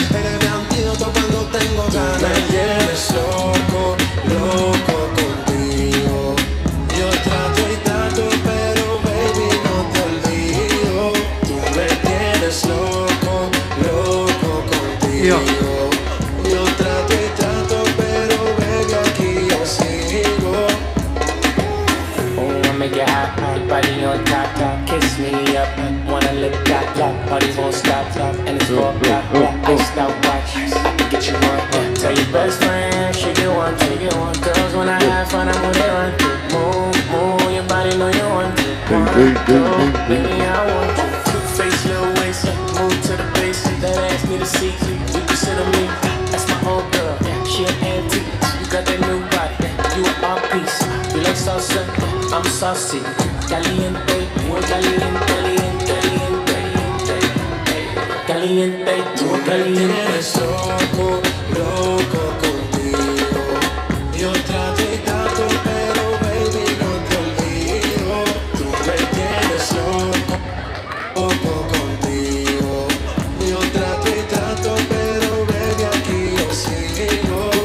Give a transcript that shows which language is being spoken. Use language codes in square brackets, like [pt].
[es] Eres mi antídoto cuando tengo ganas. Me tienes loco, loco contigo. Yo trato y trato, pero baby no te olvido. Tú me tienes loco, loco contigo. Yo trato y trato, pero baby aquí yo sigo. [en] Oh, I make it hot, hot, body on top, top, kiss me up, wanna lick that, that, party won't stop, stop, and it's 4 o'clock, iced out watch, I can get you one, tell your best friend, she get one, girls when I have fun, I'm gonna run, move, move, your body know you want to, baby I want you, two-face, little waist, move to the base, that ass need a seat, you can sit on me, that's my old girl, she an antique, you got that new body, you an art piece, you like salsa, I'm saucy, [es] caliente, muy caliente, caliente, caliente, caliente, tú caliente. Eres loco, loco contigo. Yo trato y trato, pero baby no te olvido. Tú me tienes loco, loco contigo. Yo trato y trato, pero baby aquí yo sigo.